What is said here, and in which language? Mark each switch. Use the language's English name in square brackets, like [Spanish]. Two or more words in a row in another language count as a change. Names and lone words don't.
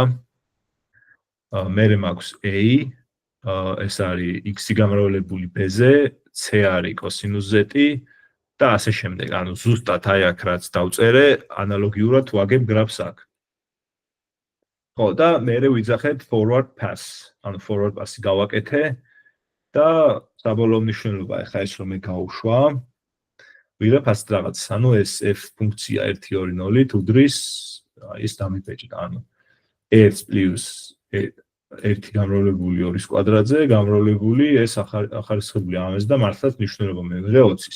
[Georgian] მერე მაქვს a, ეს არის x-ი გამრავლებული b-ზე, c არის კოსინუს z-ი და ასე შემდეგ. ზუსტად აი აქ რაც დავწერე, ანალოგიურად ვაგებ გრაფს აქ. ხო და მერე ვიძახებ [English] forward pass, forward pass- [Georgian] ი გავაკეთე და საბოლოო მნიშვნელობა ეხლა ეს რომ მე გავუშვა. ვიღებ ასეთ რაღაც, ეს f ფუნქცია 1, 2, 0-ით უდრის, ის დამიბეჭდა, f plus 1 გამრავლებული 2-ის კვადრატზე, გამრავლებული ეს ახარისხებული ამას და მართლაც მნიშვნელობა მივიღე 20-ის.